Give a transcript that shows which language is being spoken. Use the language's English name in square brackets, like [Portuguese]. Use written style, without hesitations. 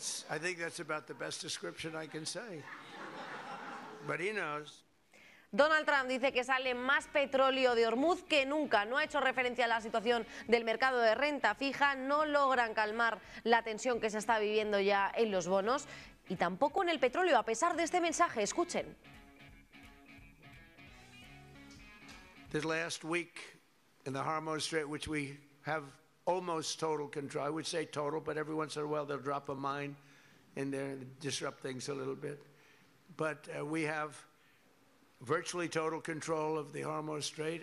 [English] I think that's about the best description I can say. But he knows. [Spanish] Donald Trump dice que sale más petróleo de Hormuz que nunca. No ha hecho referencia a la situación del mercado de renta fija. No logran calmar la tensión que se está viviendo ya en los bonos. Y tampoco en el petróleo, a pesar de este mensaje. Escuchen. [English] This last week in the Hormuz Strait, which we have almost total control, I would say total, but every once in a while they'll drop a mine in there and disrupt things a little bit. But we have virtually total control of the Hormuz Strait.